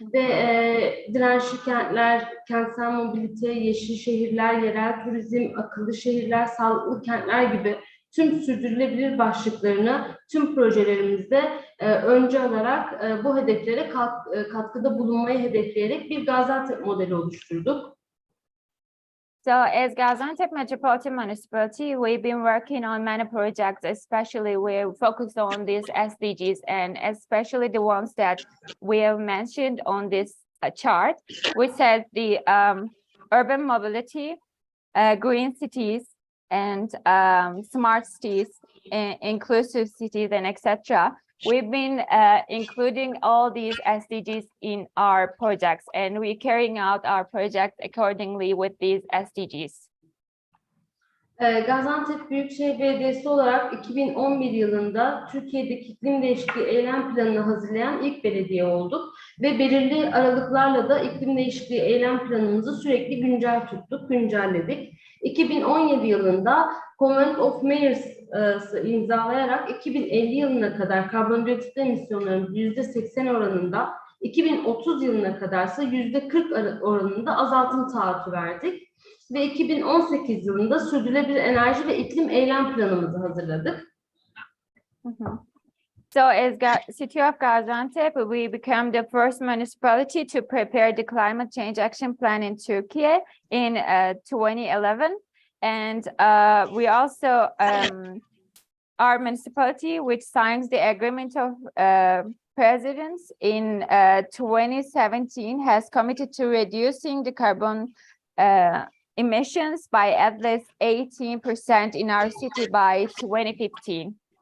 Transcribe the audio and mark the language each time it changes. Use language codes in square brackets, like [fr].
[tr] Ve dirençli kentler, kentsel mobilite, yeşil şehirler, yerel turizm, akıllı şehirler, sağlıklı kentler gibi tüm sürdürülebilir başlıklarını tüm projelerimizde öncü alarak bu hedeflere katkıda bulunmayı hedefleyerek bir Gaziantep modeli oluşturduk. [en] So as Gaziantep Metropolitan Municipality, we've been working on many projects, especially we're focused on these SDGs and especially the ones that we have mentioned on this chart, which says the urban mobility, green cities, and smart cities, inclusive cities, and etc. We've been including all these SDGs in our projects, and we're carrying out our projects accordingly with these SDGs. [tr] Gaziantep Büyükşehir Belediyesi olarak 2011 yılında Türkiye'deki iklim değişikliği eylem planını hazırlayan ilk belediye olduk ve belirli aralıklarla da iklim değişikliği eylem planımızı sürekli güncel tuttuk, güncelledik. 2017 yılında Convention of Mayors'ı imzalayarak 2050 yılına kadar karbondioksit emisyonlarının %80 oranında, 2030 yılına kadarsa %40 oranında azaltım taahhütü verdik. Ve 2018 yılında sürdürülebilir enerji ve iklim eylem planımızı hazırladık. [en] So as City of Gaziantep, we became the first municipality to prepare the climate change action plan in Turkey in 2011. And we also our municipality, which signs the agreement of presidents in 2017, has committed to reducing the carbon emissions by at least 18% in our city by 2015.